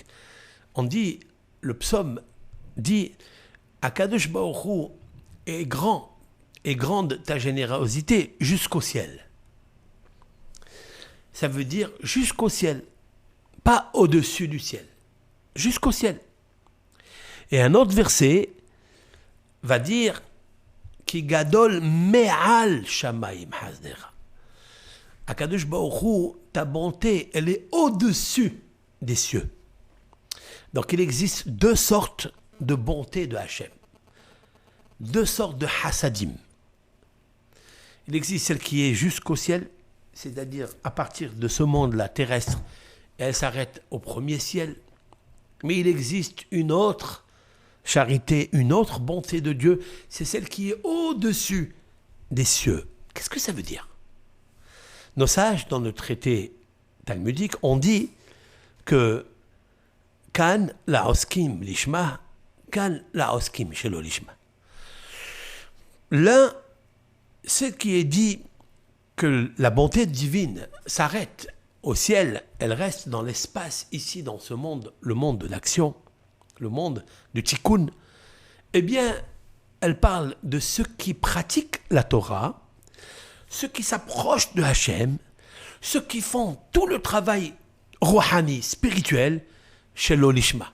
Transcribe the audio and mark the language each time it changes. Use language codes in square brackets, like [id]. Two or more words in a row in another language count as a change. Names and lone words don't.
[fr] On dit, le psaume dit [he] הקדוש ברוך הוא [fr] est grand et grande ta générosité jusqu'au ciel. Ça veut dire jusqu'au ciel, pas au-dessus du ciel. Jusqu'au ciel. Et un autre verset va dire [he] כי גדול מעל שמים חסדך. הקדוש ברוך הוא, [fr] ta bonté, elle est au-dessus des cieux. Donc il existe 2 sortes de bonté de Hachem. 2 sortes de hasadim. Il existe celle qui est jusqu'au ciel, c'est-à-dire à partir de ce monde-là terrestre, et elle s'arrête au premier ciel. Mais il existe une autre charité, une autre bonté de Dieu, c'est celle qui est au-dessus des cieux. Qu'est-ce que ça veut dire? Nos sages, dans le traité talmudique, ont dit que [he] כאן לעוסקים לשמה, כאן לעוסקים שלא לשמה. [fr] L'un, ce qui est dit que la bonté divine s'arrête au ciel, elle reste dans l'espace, ici, dans ce monde, le monde de l'action, le monde du tikkun, eh bien, elle parle de ceux qui pratiquent la Torah, ceux qui s'approchent de Hachem, ceux qui font tout le travail rouhani, spirituel, chez l'Olishma.